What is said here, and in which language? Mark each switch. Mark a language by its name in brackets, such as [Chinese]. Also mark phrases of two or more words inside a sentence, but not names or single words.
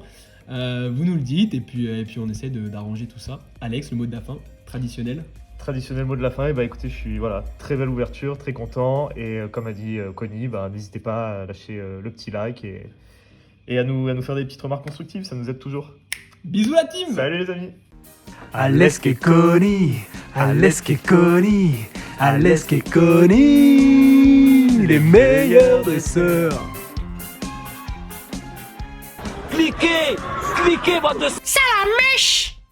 [French] Vous nous le dites et puis on essaie d'arranger tout ça. Alex, le mot de la fin, traditionnel. Traditionnel mot de la fin, et bah écoutez, je suis voilà, très belle ouverture, très content. Et comme a dit Connie, bah, n'hésitez pas à lâcher le petit like et à nous faire des petites remarques constructives, ça nous aide toujours. Bisous la team. Salut les amis! Ales che coni, Ales che coni, Ales che coni, les meilleurs dresseurs. Cliquez, cliquez, bande de Salamèche!